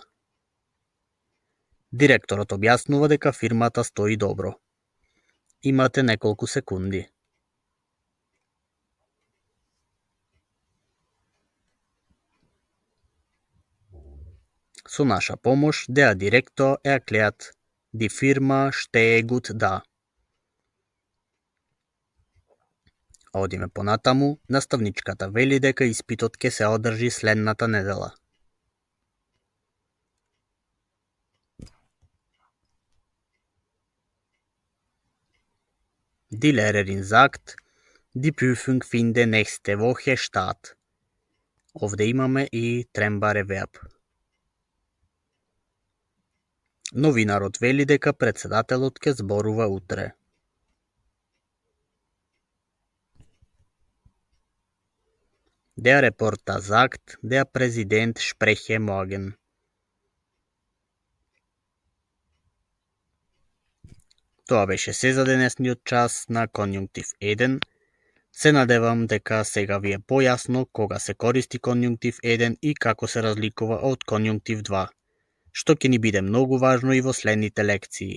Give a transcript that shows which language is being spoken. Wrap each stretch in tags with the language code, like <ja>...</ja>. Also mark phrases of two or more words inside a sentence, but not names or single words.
<mk>Директорот објаснува дека фирмата стои добро. Имате неколку секунди. Со наша помош,</mk> <de>der Direktor erklärt, die Firma stehe gut da.</de> <mk>Одиме понатаму, наставничката вели дека испитот ќе се одржи следната недела.</mk> <de>Die Lehrerin sagt, die Prüfung finde nächste Woche statt.</de> <mk>Овде имаме и</mk> <de>trennbare Verb.</de> <mk>Новинарот вели дека председателот ќе зборува утре.</mk> <de>Der Reporter sagt, der Präsident spreche morgen.</de> <mk>Тоа беше се за денесниот час на конјунктив 1. Се надевам дека сега ви е појасно кога се користи конјунктив 1 и како се разликува од конјунктив 2, што ќе ни биде многу важно и во следните лекции.</mk>